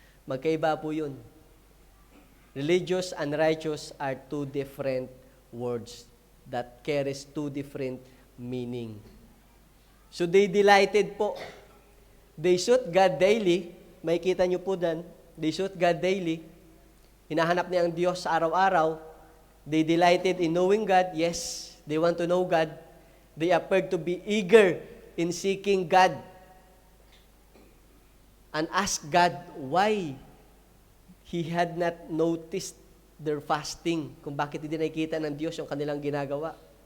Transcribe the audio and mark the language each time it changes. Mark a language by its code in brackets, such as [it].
[tl] Magkaiba po yun. [en] Religious and righteous are two different words that carries two different meaning. So they delighted po. They sought God daily. [tl] May kita nyo po dan. [en] They sought God daily. [tl] hinahanap niya ang Diyos sa araw-araw. [en] They delighted in knowing God. Yes, they want to know God. They appeared to be eager in seeking God and ask God why He had not noticed their fasting, [tl] kung bakit hindi nakikita ng Diyos yung kanilang ginagawa.